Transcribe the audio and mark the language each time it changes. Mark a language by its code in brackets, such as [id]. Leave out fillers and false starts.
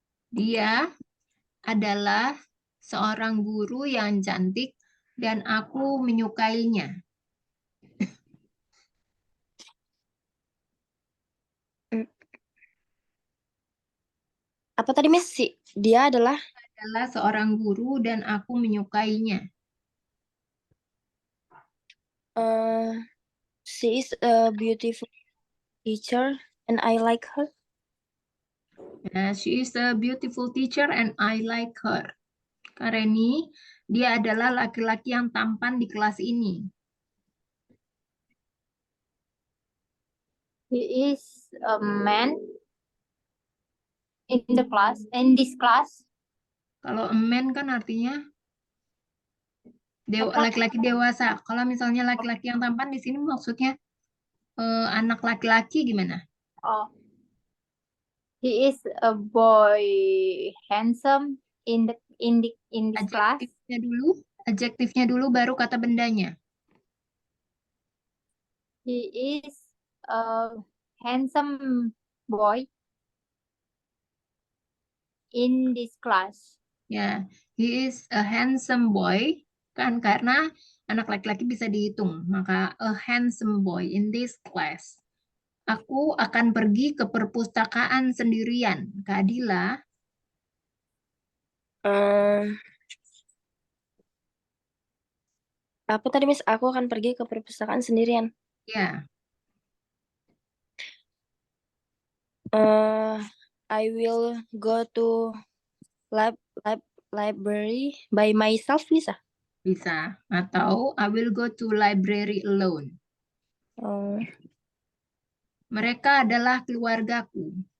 [id] Dia adalah seorang guru yang cantik dan aku menyukainya. Apa tadi, Miss? Dia adalah Adalah seorang guru dan aku menyukainya. [en] she is a beautiful teacher and I like her. Nah, she is a beautiful teacher and I like her. [id] Kak Reni, dia adalah laki-laki yang tampan di kelas ini. [en] He is a man in this class. [id] Kalau a man kan artinya Apa? laki-laki dewasa. Kalau misalnya laki-laki yang tampan di sini maksudnya anak laki-laki gimana? Oh. [en] He is a boy handsome in this class. [id] Adjektifnya dulu baru kata bendanya. [en] He is a handsome boy in this class. [id] Ya, [en] he is a handsome boy [id] kan karena anak laki-laki bisa dihitung. Maka [en] a handsome boy in this class. [id] Aku akan pergi ke perpustakaan sendirian. Kak Adila, Apa tadi, Miss? Aku akan pergi ke perpustakaan sendirian. ya, [en] I will go to library by myself, [id] bisa? bisa. Atau [en] I will go to library alone. [id] Mereka adalah keluargaku.